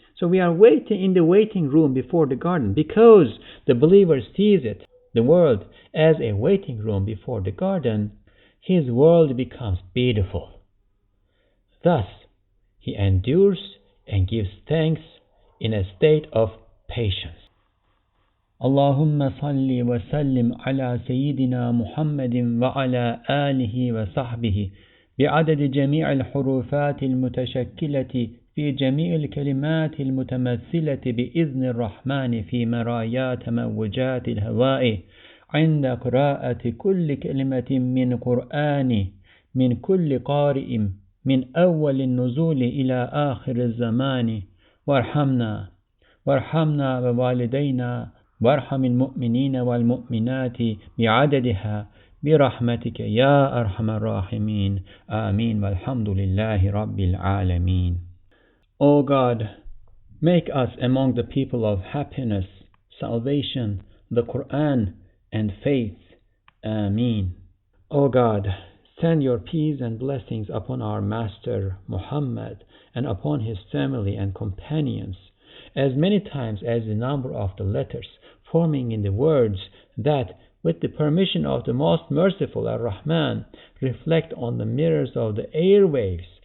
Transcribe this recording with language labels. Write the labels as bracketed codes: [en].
[en] So we are waiting in the waiting room before the garden because the believer sees it, the world, as a waiting room before the garden. His world becomes beautiful. Thus, he endures and gives thanks in a state of patience. [ar] Allahumma salli wa sallim ala Sayyidina Muhammadin wa ala alihi wa sahbihi بعدد جميع الحروفات المتشكلة في جميع الكلمات المتمثلة بإذن الرحمن في مرايا تموجات الهواء عند قراءة كل كلمة من قرآن من كل قارئ من أول النزول إلى آخر الزمان وارحمنا ووالدينا وارحم المؤمنين والمؤمنات بعددها برحمتك يا أرحم الراحمين آمين والحمد لله رب العالمين. [en] O God, make us among the people of happiness, salvation, the Qur'an, and faith. Ameen. O God, send your peace and blessings upon our Master Muhammad and upon his family and companions, as many times as the number of the letters forming in the words that, with the permission of the most merciful Ar-Rahman, reflect on the mirrors of the airwaves